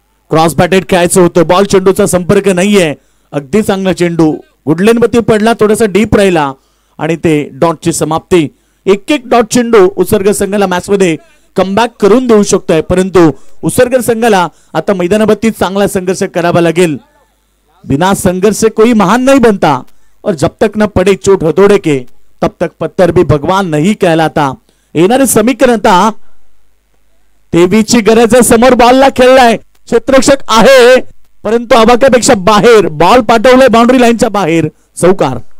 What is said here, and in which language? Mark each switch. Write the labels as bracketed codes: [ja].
[mr] Cross batted खेळायचं होतं, ball चेंडूचा संपर्क नाहीये. अगदी चांगला चेंडू गुडलेनवरती पडला, थोडासा डीप राहिला आणि ते डॉटची समाप्ती. एक डॉट चेंडू उत्सर्ग संघाला मॅच मध्ये कमबॅक करून देऊ शकतोय, परंतु उसरगर संघाला आता मैदानावरती चांगला संघर्ष करावा लागेल. [hi] बिना संघर्ष से कोई महान नहीं बनता और जब तक न पडे चोट हथोड़े के तब तक पत्थर भी भगवान नहीं कहलाता. [mr] येणारे समीकरण आता तेवीची गरज आहे. समोर बॉलला खेळलाय, क्षेत्ररक्षक आहे परंतु आवाक्यापेक्षा बाहेर बॉल पाठवलाय बाउंड्री लाईनच्या बाहेर. चौकार.